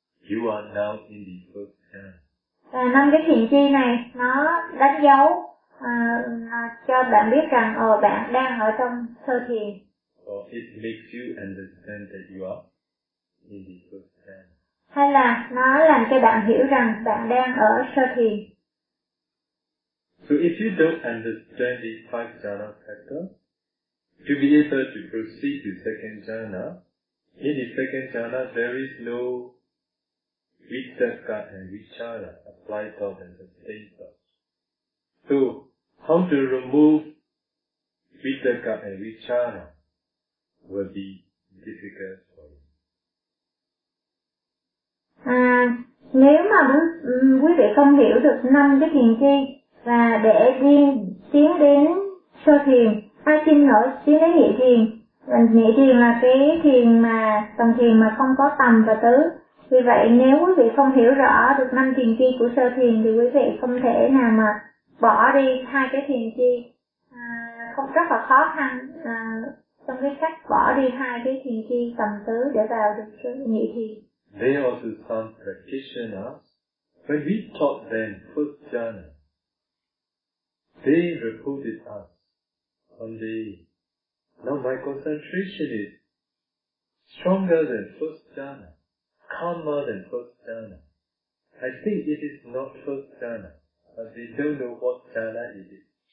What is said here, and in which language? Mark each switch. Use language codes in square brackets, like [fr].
[en] You are now in the first jhana. [vi] Năm cái thiền chi này nó đánh dấu cho bạn biết rằng bạn đang ở trong sơ thiền. [en] It makes you understand that you are in the first jhana. [vi] Hay là nó làm cho bạn hiểu rằng bạn đang ở sơ thiền. [en] So if you don't understand the 5 jhana factor, to be able to proceed to 2nd jhana, in the 2nd jhana there is no Vitaka and Vichara apply thought and sustain thought. So, how to remove Vitaka and Vichara will be difficult for you. [vi] Nếu mà quý vị không hiểu được 5 cái thiền chi và để đi tiến đến sơ thiền, hay xin lỗi, tiến đến nhị thiền là cái thiền mà tầng thiền mà không có tầm và tứ. Vì vậy nếu quý vị không hiểu rõ được 5 thiền chi của sơ thiền thì quý vị không thể nào mà bỏ đi 2 cái thiền chi, không rất là khó khăn trong cái cách bỏ đi 2 cái thiền chi tầm tứ để vào được sơ nhị thiền. [en] There also some practitioners, when we taught them first jhana, they reported us on the, now my concentration is stronger than first jhana. Calmer than first jhana. I think it is not first jhana, but they don't know what jhana it is.